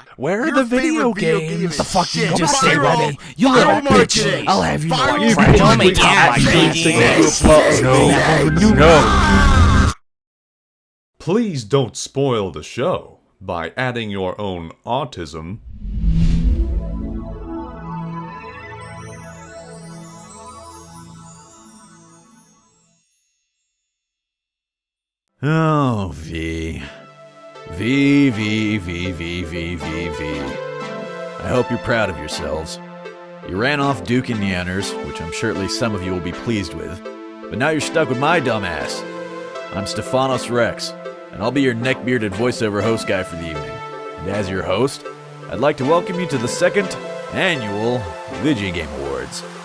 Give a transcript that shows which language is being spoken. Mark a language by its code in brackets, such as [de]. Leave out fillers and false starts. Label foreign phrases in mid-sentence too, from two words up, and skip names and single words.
[en] Where are the video games? The fuck you Shit. just say, Viral. Remy? You little Viral bitch. marketing. I'll have you know Viral what friend. marketing. Make No. Please don't spoil the show by adding your own autism. Oh, V. V, V, V, V, V, V, V. I hope you're proud of yourselves. You ran off Duke and Neanners, which I'm sure at least some of you will be pleased with, but now you're stuck with my dumb ass. I'm Stephanos Rex, and I'll be your neck-bearded voiceover host guy for the evening. And as your host, I'd like to welcome you to the second annual Vidya Gaem Awards.